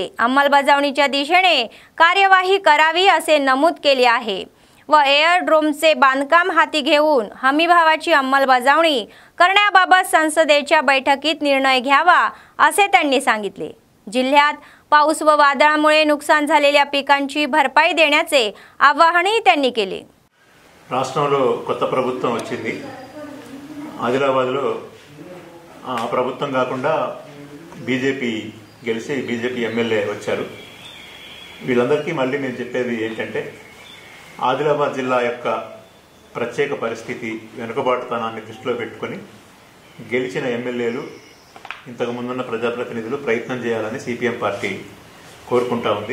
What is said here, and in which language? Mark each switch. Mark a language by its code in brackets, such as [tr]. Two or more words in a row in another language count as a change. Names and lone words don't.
[mr] अंमलबजावणीच्या दिशेने कार्यवाही करावी असे नमूद केले आहे व एअरड्रोमचे बांधकाम हाती घेऊन हमीभावाची अंमलबजावणी करण्याबाबत संसदेच्या बैठकीत निर्णय घ्यावा असे त्यांनी सांगितले। जिल्ह्यात पाऊस व वादळामुळे नुकसान झालेल्या पिकांची भरपाई देण्याचे आवाहनही त्यांनी केले। [te] రాష్ట్రంలో కొత్త ప్రభుత్వం వచ్చింది। ఆదిలాబాద్లో ప్రభుత్వం కాకుండా బీజేపీ గెలిచి బీజేపీ ఎమ్మెల్యే వచ్చారు. వీళ్ళందరికీ మళ్ళీ నేను చెప్పేది ఏంటంటే, ఆదిలాబాద్ జిల్లా యొక్క ప్రత్యేక పరిస్థితి, వెనుకబాటుతనాన్ని దృష్టిలో పెట్టుకొని గెలిచిన ఎమ్మెల్యేలు, ఇంతకు ముందున్న ప్రజాప్రతినిధులు ప్రయత్నం చేయాలని సిపిఎం పార్టీ కోరుకుంటా ఉంది.